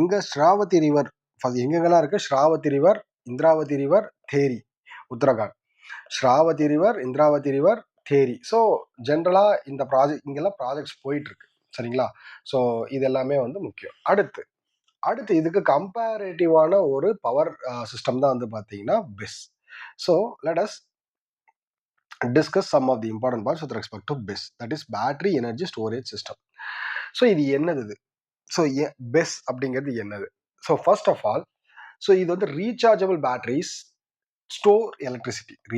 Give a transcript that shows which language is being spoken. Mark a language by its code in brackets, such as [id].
[ta] ஸ்ராவதி river எங்கெங்கெல்லாம் இருக்கு? ஸ்ராவதி river, Indravati river, தேரி, Uttarakhand. ஸ்ராவதி river, Indravati river, தேரி. So ஜென்ரலா இந்த இங்கெல்லாம் ப்ராஜெக்ட்ஸ் போயிட்டு இருக்கு. சரிங்களா? ஸோ இது எல்லாமே வந்து முக்கியம். அடுத்து இதுக்கு கம்பேரேட்டிவான ஒரு பவர் சிஸ்டம் தான் வந்து பார்த்தீங்கன்னா பெஸ். [en] So let us discuss some of the important parts with respect to BESS, that is battery energy storage system. [ta] So இது என்னது? ஸோ பெஸ் அப்படிங்கிறது என்னது? [en] So first of all, so இது வந்து rechargeable batteries store electricity.